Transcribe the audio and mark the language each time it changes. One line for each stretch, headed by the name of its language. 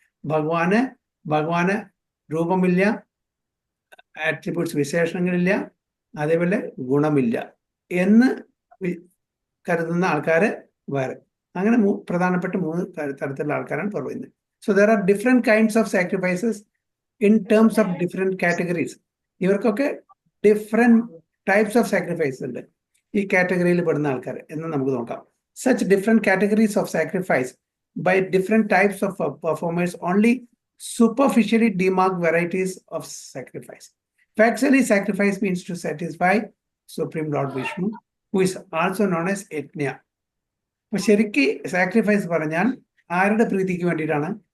Malayalam: ഭഗവാന് രൂപമില്ല, ആട്രിബ്യൂട്ട്സ്, വിശേഷണങ്ങളില്ല, അതേപോലെ ഗുണമില്ല എന്ന് കരുതുന്ന ആൾക്കാര് വേറെ. അങ്ങനെ പ്രധാനപ്പെട്ട 3 തരത്തിലുള്ള ആൾക്കാരാണ് പറയുന്നത്.
English: So there are different kinds of sacrifices in terms of different categories.
Malayalam: ഇവർക്കൊക്കെ
English: different types of sacrifice
Malayalam: ഉണ്ട് ഈ കാറ്റഗറിയിൽ പെടുന്ന ആൾക്കാർ എന്ന് നമുക്ക് നോക്കാം.
English: Such different categories of sacrifice by different types of performers only superficially demark varieties of sacrifice. Factually, sacrifice means to satisfy Supreme Lord Vishnu, who is also known as Yajna.
Malayalam: അപ്പൊ ശരിക്ക് സാക്രിഫൈസ് പറഞ്ഞാൽ ആരുടെ പ്രീതിക്ക് വേണ്ടിയിട്ടാണ്?